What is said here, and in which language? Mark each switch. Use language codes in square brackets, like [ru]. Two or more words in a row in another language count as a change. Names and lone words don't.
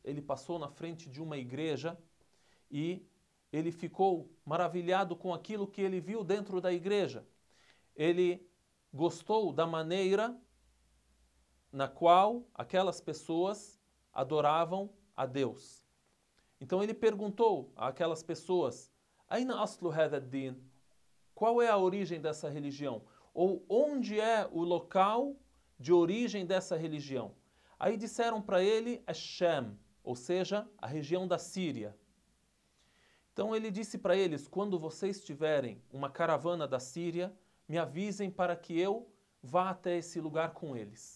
[pt] Ele passou na frente de uma igreja e ele ficou maravilhado com aquilo que ele viu dentro da igreja. Ele gostou da maneira na qual aquelas pessoas adoravam a Deus. Então ele perguntou àquelas pessoas: [ar] أين أصل هذا الدين? [pt] Qual é a origem dessa religião? Ou onde é o local de origem dessa religião? Aí disseram para ele Ash-Sham, ou seja, a região da Síria. Então ele disse para eles: quando vocês tiverem uma caravana da Síria, me avisem para que eu vá até esse lugar com eles.